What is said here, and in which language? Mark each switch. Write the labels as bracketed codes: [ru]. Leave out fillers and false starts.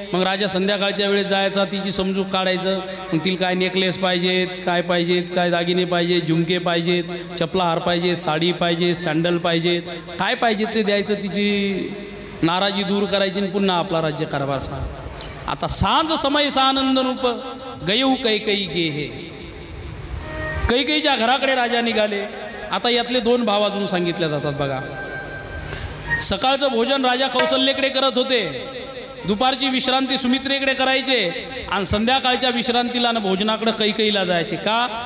[mr] मग राजा संध्याकाळच्या वेळेस जायचा, तिची समजूक काढायचं. मग तिला काय नेकलेस पाहिजेत, काय दागिने पाहिजेत, झुमके पाहिजेत, चपला हार पाहिजेत, साडी पाहिजे, सँडल पाहिजेत, काय पाहिजेत ते द्यायचं. तिची नाराजी दूर करायची आणि पुन्हा आपला राज्य कारभार सांग. [awa] आता सांज समय सानंद रूप गयऊ कैकेयी गे हे. [mr] कैकेयीच्या घराकडे राजा निघाले. आता यातले 2 भाव अजून सांगितले जातात बघा. सकाळचं भोजन राजा कौशल्येकडे करत होते, दुपारची विश्रांती सुमित्रेकडे करायचे, आणि संध्याकाळच्या विश्रांतीला ना भोजनाकडे कैकेयीला जायचे. का?